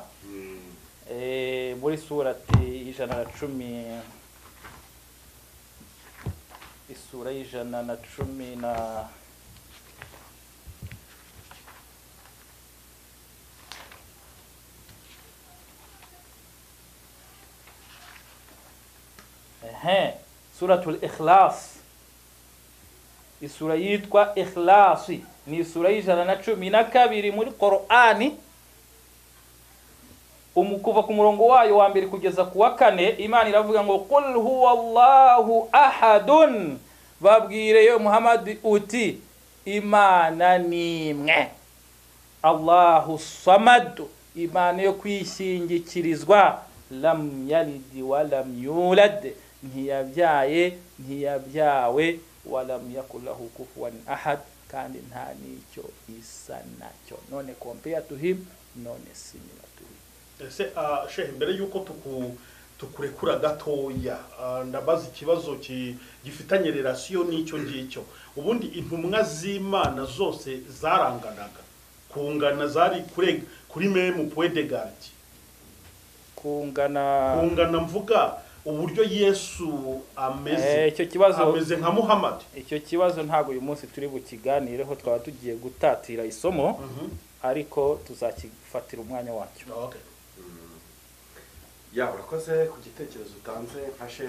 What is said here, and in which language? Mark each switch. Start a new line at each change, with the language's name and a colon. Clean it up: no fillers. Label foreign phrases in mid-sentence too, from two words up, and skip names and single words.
Kinyarwanda: Muri surati 110, isura 110 suratul Ikhlas. Isura yitwa Ikhlasi ni isura 112 muri Qur'ani. Umukuva ku murongo wayo wa mbere kugeza ku wa 4 Imana iravuga ngo
Arabic: قل هو الله أحد.
Kinyarwanda: Babwire yo Muhammad uti imana nimwe.
Arabic: الله الصمد,
Kinyarwanda: imana yo kwishingikirizwa,
Arabic: لم يلد ولم يولد, ntiyabyaye ntiyabyawe, ولم يكن له كفوا أحد,
Kinyarwanda: kandi nta nicyo isa nacyo.
English: None compare to him, none similar to him.
Kinyarwanda: Ese shehe, mbere yuko tukurekura gatoya, ndabaza ikibazo gifitanye relation n'icyo ngicyo. Ubundi intumwa z'Imana zose zaranganaga, kungana zari kuri
French: meme point de garde,
Kinyarwanda: kungana mvuga uburyo Yesu ameze. Icyo kibazo ameze nka Muhammad. Icyo kibazo ntago uyu munsi turi bukiganireho, twaba tugiye gutatira isomo, ariko tuzakifatira umwanya wacyo. Okay. Ya, urakoze ku gitekerezo utanze nka shehe.